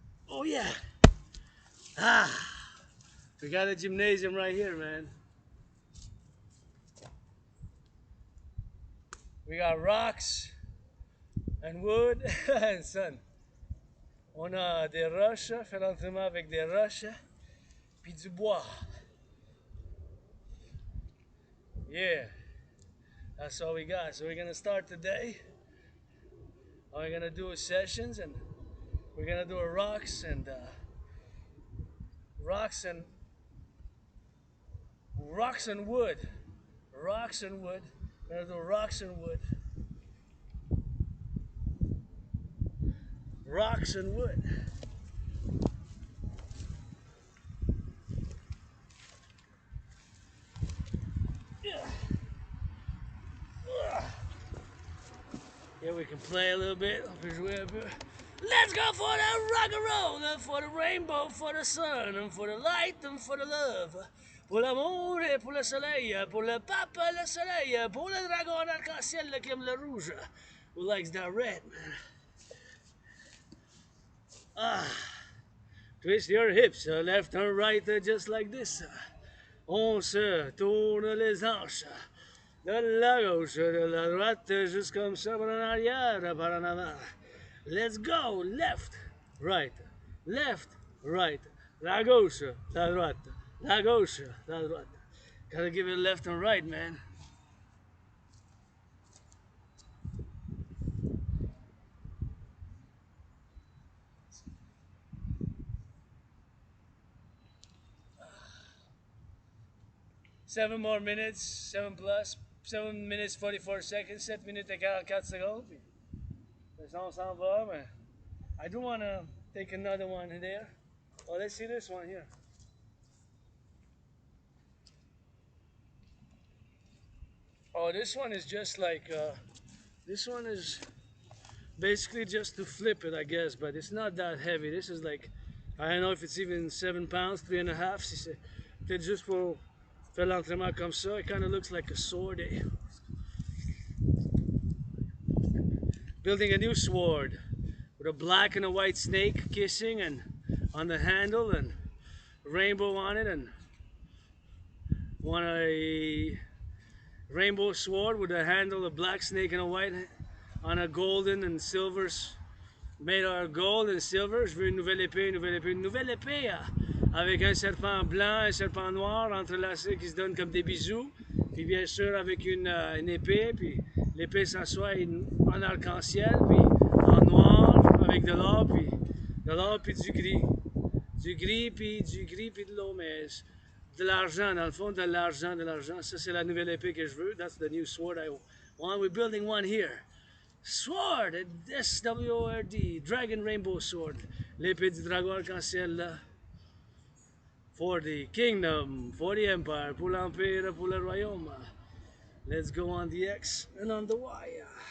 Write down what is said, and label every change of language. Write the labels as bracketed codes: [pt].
[en] Oh yeah. Ah, we got a gymnasium right here, man. We got rocks and wood and sun. [fr] On a des roches, fait l'entraînement avec des roches, puis du bois. [en] Yeah, that's all we got. So we're gonna start today. We're gonna do sessions, and we're gonna do a rocks and rocks and wood. Rocks and wood. We're gonna do rocks and wood. Rocks and wood. Yeah, we can play a little bit. Let's go for the rock and roll, for the rainbow, for the sun, and for the light, and for the love. [fr] Pour l'amour et pour le soleil, pour le pape, le soleil, pour le dragon en arc-en-ciel qui aime le rouge. [en] Who likes that red, man? Twist your hips, left and right, just like this. [fr] On se tourne les hanches. De la gauche, de la droite, juste comme ça, par en arrière, par en avant. [en] Let's go, left, right, [fr] la gauche, la droite, la gauche, la droite. [en] Gotta give it left and right, man. Seven more minutes, 7 minutes 44 seconds, [fr] 7 minutes et 44 secondes. Puis on s'en va, mais [en] I do want to take another one there. Oh, let's see this one here. Oh, this one is just like, this one is basically just to flip it, I guess, but it's not that heavy. This is like, I don't know if it's even 7 pounds, 3.5. [fr] Si c'est peut-être juste pour faire l'entraînement comme ça. [en] It kind of looks like a sword. Building a new sword with a black and a white snake kissing and on the handle and rainbow on it, and want a rainbow sword with a handle, a black snake and a white on a golden and silvers made out of gold and silver. [fr] Je veux une nouvelle épée, une nouvelle épée, une nouvelle épée avec un serpent blanc, un serpent noir entrelacés qui se donnent comme des bisous. Puis bien sûr avec une épée, puis l'épée s'assoit en arc-en-ciel, puis en noir avec de l'or puis du gris. Du gris puis de l'eau, mais de l'argent, dans le fond, de l'argent. Ça, c'est la nouvelle épée que je veux. [en] That's the new sword I want. We're building one here. Sword, S-W-O-R-D, Dragon Rainbow Sword. [fr] L'épée du dragon arc-en-ciel, là. [en] For the kingdom, for the empire, [fr] pour l'empire, pour le royaume. [en] Let's go on the X and on the Y.